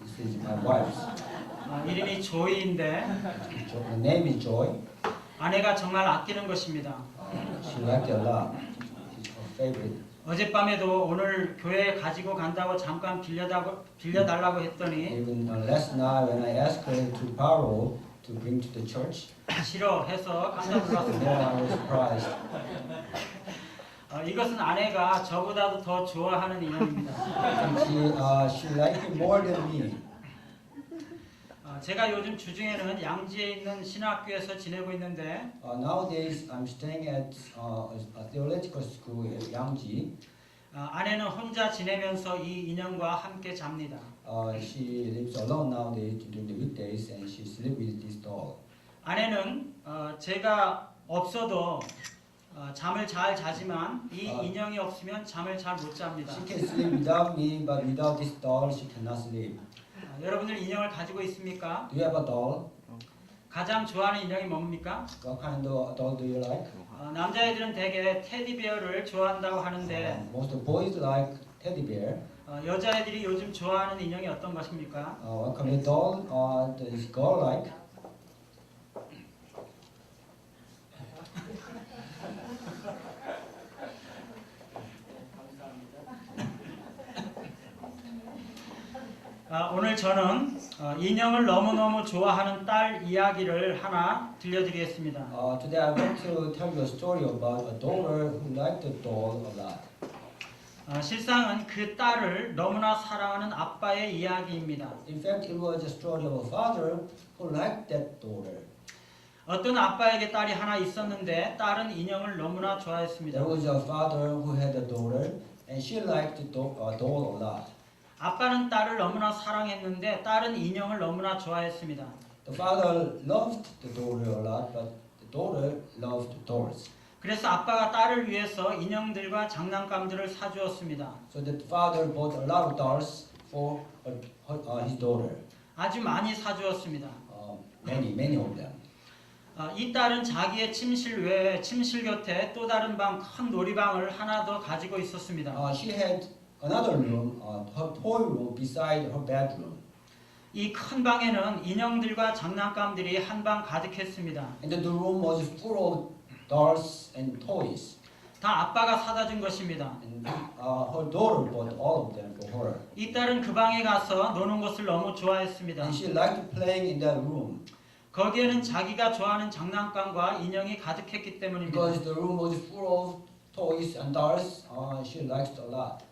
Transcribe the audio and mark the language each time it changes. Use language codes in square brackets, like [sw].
[en] This is my wife's. [ko] 이름이 조이인데 [en] The name is Joy. [ko] 아내가 정말 아끼는 것입니다. [en] She liked it a lot. She's her favorite. [ko] 어젯밤에도 오늘 교회에 가지고 간다고 잠깐 빌려달라고 했더니 [en] Even last night when I asked her to borrow to bring to the church, [ko] 싫어해서 깜짝 [en] I [ko] 놀랐습니다. [en] was surprised. [ko] 이것은 아내가 저보다도 더 좋아하는 인형입니다. [en] She liked it more than me. [ko] 제가 요즘 주중에는 양지에 있는 신학교에서 지내고 있는데 [en] Nowadays, I'm staying at a theological school at Yangji. [ko] 아내는 혼자 지내면서 이 인형과 함께 잡니다. [en] She lives alone nowadays during the weekdays, and she sleeps with this doll. [ko] 아내는 제가 없어도 잠을 잘 자지만 이 인형이 없으면 잠을 잘 못 잡니다. [en] She can sleep without me, but without this doll, she cannot sleep. [ko] 여러분들 인형을 가지고 있습니까? [en] Do you have a doll? [ko] 가장 좋아하는 인형이 뭡니까? [en] What kind of doll do you like? [ko] 남자애들은 대개 테디베어를 좋아한다고 하는데 [en] Most boys like teddy bear. [ko] 여자애들이 요즘 좋아하는 인형이 어떤 것입니까? [en] What kind of doll does girl like? [ko] 오늘 저는 인형을 너무너무 좋아하는 딸 이야기를 하나 들려드리겠습니다. [en] Today I want to tell you a story about a daughter who liked the doll a lot. [ko] 실상은 그 딸을 너무나 사랑하는 아빠의 이야기입니다. [en] In fact, it was a story of a father who liked that daughter. [ko] 어떤 아빠에게 딸이 하나 있었는데 딸은 인형을 너무나 좋아했습니다. [en] There was a father who had a daughter, and she liked the doll a lot. [ko] 아빠는 딸을 너무나 사랑했는데 딸은 인형을 너무나 좋아했습니다. [en] The father loved the daughter a lot, but the daughter loved dolls. [ko] 그래서 아빠가 딸을 위해서 인형들과 장난감들을 사주었습니다. [en] So the father bought a lot of dolls for his daughter. [ko] 아주 많이 사주었습니다. [en] Many of them. [ko] 이 딸은 자기의 침실 외에 침실 곁에 또 다른 방 큰 놀이방을 하나 더 가지고 있었습니다. [en] She had another room, her toy room beside her bedroom. [ko] 이 큰 방에는 인형들과 장난감들이 한 방 가득했습니다. [en] And the room was full of dolls and toys. [ko] 다 아빠가 사다 준 것입니다. [en] And her daughter bought all of them for her. [ko] 이 딸은 그 방에 가서 노는 것을 너무 좋아했습니다. [en] And she liked playing in that room. [ko] 거기에는 자기가 좋아하는 장난감과 인형이 가득했기 때문입니다. [en] Because the room was full of toys and dolls, she liked a lot.